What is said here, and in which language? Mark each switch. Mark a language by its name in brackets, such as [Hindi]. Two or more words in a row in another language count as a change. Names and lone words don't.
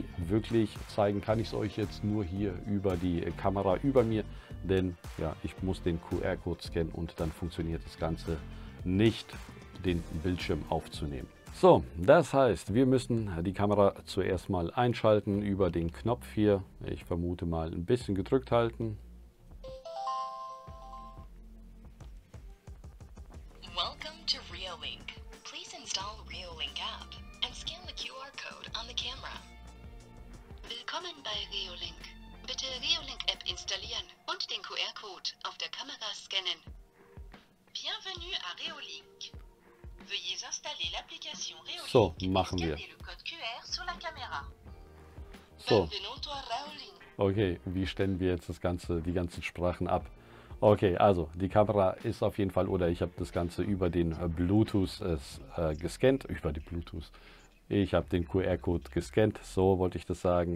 [German] Wirklich zeigen kann ich es euch jetzt nur hier über die Kamera über mir, denn ich muss den QR-Code scannen und dann funktioniert das Ganze nicht, den Bildschirm aufzunehmen. So, das heißt, wir müssen die Kamera zuerst mal einschalten über den Knopf hier. Ich vermute mal ein bisschen gedrückt halten. [English] Welcome to Reolink. Please install Reolink app and scan the QR code on the camera. [German] Willkommen bei Reolink. Bitte Reolink App installieren und den QR-Code auf der Kamera scannen. Reolink. [French] Veuillez installer l'application Reolink [German] So, [French] et [German] machen wir. [French] scanner le code QR sur la caméra. [German] So, [Italian] Benvenuto a Reolink. [German] okay, wie stellen wir jetzt die ganzen Sprachen ab? Okay, also die Kamera ist auf jeden Fall, oder ich habe das Ganze über den Bluetooth gescannt, über die Bluetooth. Ich habe den QR-Code gescannt, so wollte ich das sagen.